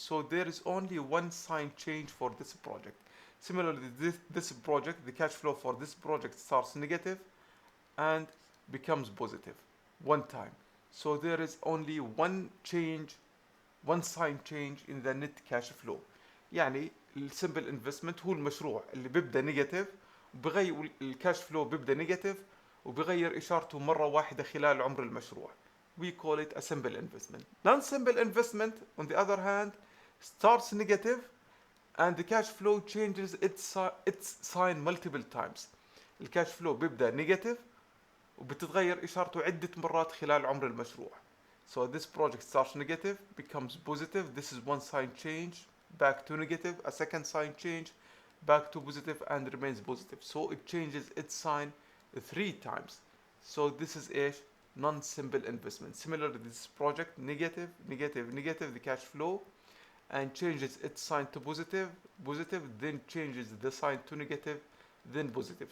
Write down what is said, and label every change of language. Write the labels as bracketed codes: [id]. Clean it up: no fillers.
[en] So there is only one sign change for this project. Similarly, this project, the cash flow for this project starts negative and becomes positive one time. So there is only one sign change in the net cash flow. [ar] يعني السمبل انفستمنت هو المشروع اللي بيبدا نيجاتيف وبغير الكاش فلو بيبدا نيجاتيف وبغير اشارته مره واحده خلال عمر المشروع. [en] We call it a simple investment. Non-simple investment, on the other hand, starts negative and the cash flow changes its sign multiple times. [ar] الكاش فلو بيبدا نيجاتيف وبتتغير اشارته عده مرات خلال عمر المشروع. [en] So this project starts negative, becomes positive. This is one sign change, back to negative, a second sign change, back to positive, and remains positive. So it changes its sign 3 times. So this is a non-simple investment. Similar to this project, negative, negative, negative, the cash flow, and changes its sign to positive, positive, then changes the sign to negative, then positive.